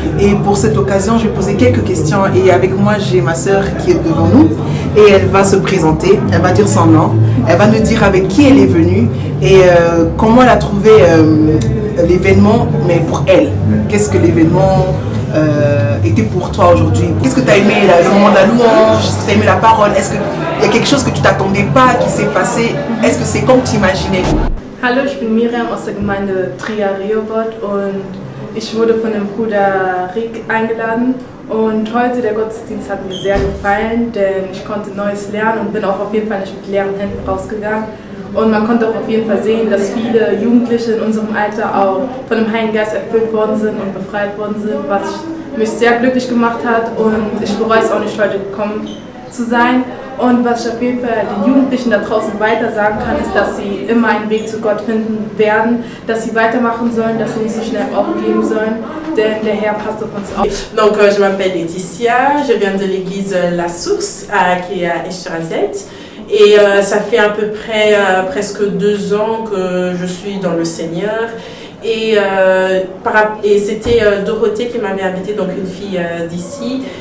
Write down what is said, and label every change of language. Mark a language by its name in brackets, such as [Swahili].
[French] Et pour cette occasion je vais poser quelques questions et avec moi j'ai ma sœur qui est devant nous et elle va se présenter, elle va dire son nom, elle va nous dire avec qui elle est venue et comment elle a trouvé l'événement, mais pour elle. Qu'est-ce que l'événement était pour toi aujourd'hui? Qu'est-ce que tu as aimé, le moment de la louange? Est-ce que tu as aimé la parole? Est-ce qu'il y a quelque chose que tu t'attendais pas qui s'est passé? Est-ce que c'est comme tu imaginais? [German] Hallo, ich bin Miriam aus der Gemeinde Trier Rehoboth und ich wurde von dem Bruder Rick eingeladen. Und heute, der Gottesdienst hat mir sehr gefallen, denn ich konnte Neues lernen und bin auch auf jeden Fall nicht mit leeren Händen rausgegangen. Und man konnte auch auf jeden Fall sehen, dass viele Jugendliche in unserem Alter auch von dem Heiligen Geist erfüllt worden sind und befreit worden sind, was mich sehr glücklich gemacht hat. Und ich bereue es auch nicht, heute gekommen zu sein. Und was ich auf jeden Fall den Jugendlichen da draußen weiter sagen kann, ist, dass sie immer einen Weg zu Gott finden werden, dass sie weitermachen sollen, dass sie nicht so schnell aufgeben sollen, denn der Herr passt auf uns auf. [French] Donc je m'appelle Laetitia, je viens de l'église La Source qui est à Esch-sur-Alzette. Et ça fait à peu près presque 2 ans que je suis dans le Seigneur. Et c'était Dorothée qui m'avait invité, donc une fille d'ici.